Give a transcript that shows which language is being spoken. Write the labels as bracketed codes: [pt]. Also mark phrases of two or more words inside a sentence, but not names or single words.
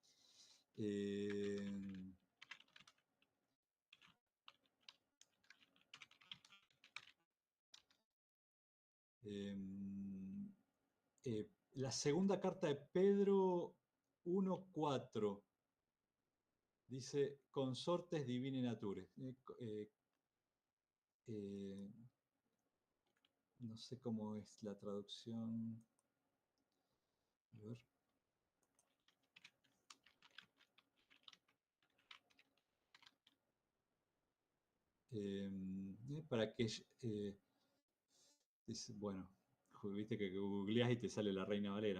[es] La segunda carta de Pedro 1:4 dice: [la] consortes divine nature. [es] No sé cómo es la traducción. A ver. Para que dice, bueno, viste que googleás y te sale la Reina Valera.